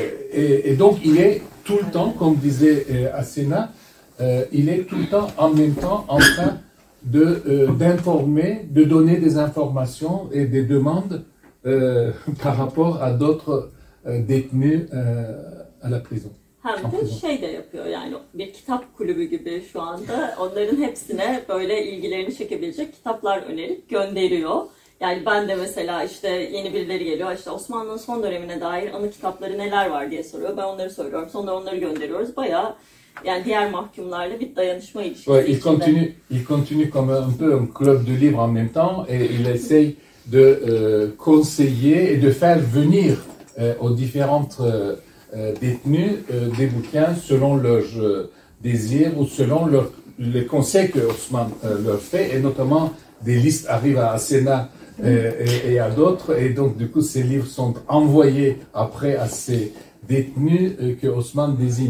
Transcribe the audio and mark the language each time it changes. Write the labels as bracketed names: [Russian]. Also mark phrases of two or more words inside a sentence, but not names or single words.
[French] Et donc, il est tout le temps, comme disait Asena, il est tout le temps, en même temps, en train d'informer, de donner des informations et des demandes par rapport à d'autres détenus à la prison. [Turkish] Hem de şey de yapıyor, yani bir kitap kulübü gibi şu anda onların hepsine böyle ilgilerini çekebilecek kitaplar önerip gönderiyor. Yani ben de mesela işte yeni birileri geliyor, işte Osmanlı'nın son dönemine dair anı kitapları neler var diye soruyor. Ben onları söylüyorum, sonra onları gönderiyoruz. Bayağı yani diğer mahkumlarla bir dayanışma ilişkisi içinde. [French] Il continue comme un peu un club de livres en même temps et il essaye de conseiller et de faire venir aux différentes détenus des bouquins selon leurs désirs ou selon les conseils que Osman leur fait, et notamment des listes arrivent à Asena et à d'autres, et donc du coup ces livres sont envoyés après à ces détenus que Osman désigne.